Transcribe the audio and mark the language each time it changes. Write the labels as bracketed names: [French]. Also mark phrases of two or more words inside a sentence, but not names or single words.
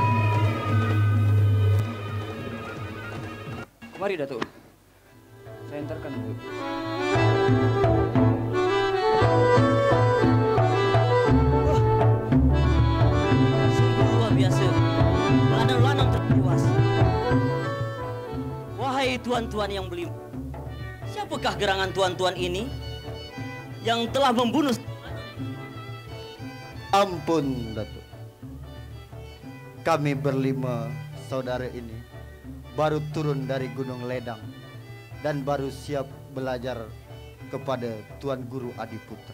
[Malay] Mari, Datuk. Saya antarkan dulu. Sungguh luar biasa. Lanang-lanang terpuas. Wahai tuan-tuan yang beli, siapakah gerangan tuan-tuan ini yang telah membunuh? Ampun, Datuk. Kami berlima saudara ini baru turun dari Gunung Ledang dan baru siap belajar kepada Tuan Guru Adiputra.